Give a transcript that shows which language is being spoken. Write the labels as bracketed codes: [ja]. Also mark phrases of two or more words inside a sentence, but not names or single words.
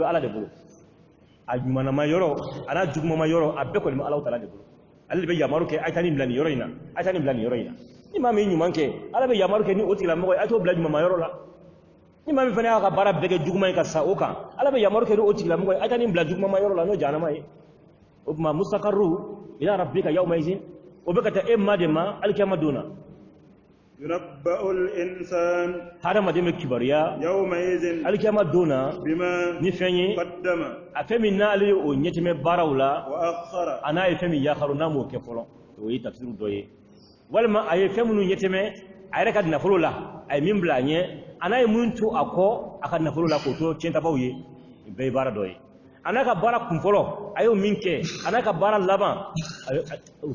[bm] ala de bolo a ɲumanama yɔrɔ a n'a jugumama yɔrɔ a bɛɛ kɔni bɛ ala taala de bolo ale de bɛ yamaru kɛ a' taa nin bila nin yɔrɔ in na a' taa nin bila nin yɔrɔ in na ni maa min ɲuman kɛ ala bɛ yamaru kɛ ni o tigilamɔgɔ ye a t'o bila ɲumanma yɔrɔ la ni maa min fana y'a ka baara bɛɛ kɛ juguman ye ka sa o kan ala bɛ yamaru kɛ ni o tigilamɔgɔ ye a' taa nin bila jugumama yɔrɔ la n'o jahanama ye o tuma [ar] مستقر إلى ربك يومئذ [bm] o bɛ ka taa e ma de ma alikiyama don na [ar] ينبأ الإنسان [bm] hadamaden bɛ kibariya [ar] يومئذ [bm] alikiyama don na [ar] بما [bm] ni fɛn ye [ar] قدم [bm] a fɛn min n'ale o ɲɛtɛmɛ baaraw la [ar] وأخر [bm] a n'a ye fɛn min yakaru n'a m'o kɛ fɔlɔ o ye tafsiru dɔ ye walima a ye fɛn minnu ɲɛtɛmɛ a yɛrɛ ka nafolo la a ye min bila a ɲɛ a n'a ye mun to a kɔ a ka nafolo la k'o to tiɲɛtabaw ye nin bɛɛ ye baara dɔ ye a n'a ka baara kunfɔlɔ a y'o min kɛ a n'a ka baara laban o